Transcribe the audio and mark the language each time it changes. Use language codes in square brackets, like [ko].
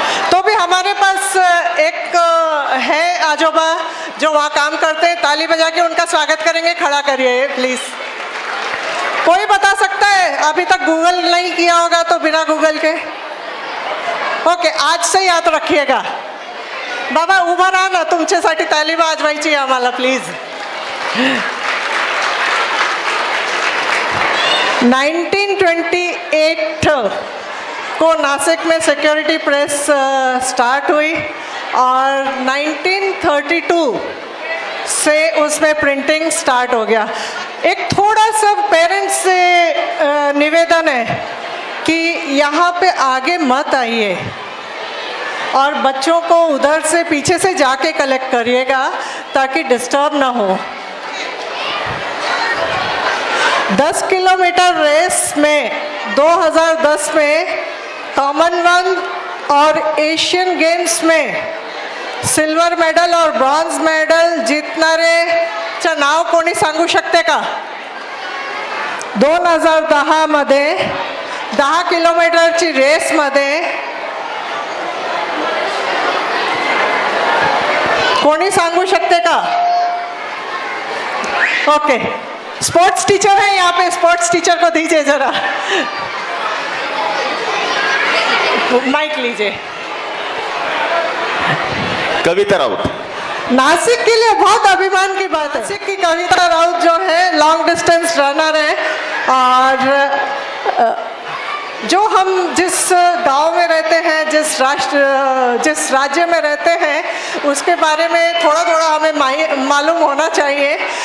[hi] तो भी हमारे पास एक है आजोबा जो वहाँ काम करते हैं. ताली बजा के उनका स्वागत करेंगे. खड़ा करिए प्लीज. कोई बता सकता है? अभी तक गूगल नहीं किया होगा तो बिना गूगल के. ओके, आज से याद रखिएगा. [mr] बाबा उभा राहा ना, तुमच्यासाठी ताली वाजवायची आम्हाला प्लीज. [hi] 1928 को नासिक में सिक्योरिटी प्रेस स्टार्ट हुई और 1932 से उसमें प्रिंटिंग स्टार्ट हो गया. एक थोड़ा सा पेरेंट्स से निवेदन है कि यहाँ पे आगे मत आइए और बच्चों को उधर से पीछे से जाके कलेक्ट करिएगा ताकि डिस्टर्ब ना हो. [mr] 10 किलोमीटर रेस में 2010 में कॉमनवेल्थ और एशियन गेम्स में सिल्वर मेडल और ब्रॉन्झ मेडल जिंकणारे नाव कोणी सांगू शकते का? 2010 मध्ये 10 किलोमीटरची रेस मध्ये कोणी सांगू शकते का? [hi] ओके, स्पोर्ट्स टीचर है यहाँ पे. स्पोर्ट्स टीचर को दीजिए जरा माइक लीजिए. कविता राउत. नासिक के लिए बहुत अभिमान की बात है. नासिक की कविता राउत जो है लॉन्ग डिस्टेंस रनर है और जो हम जिस गांव में रहते हैं, जिस राज्य में रहते हैं उसके बारे में थोड़ा थोड़ा हमें मालूम होना चाहिए.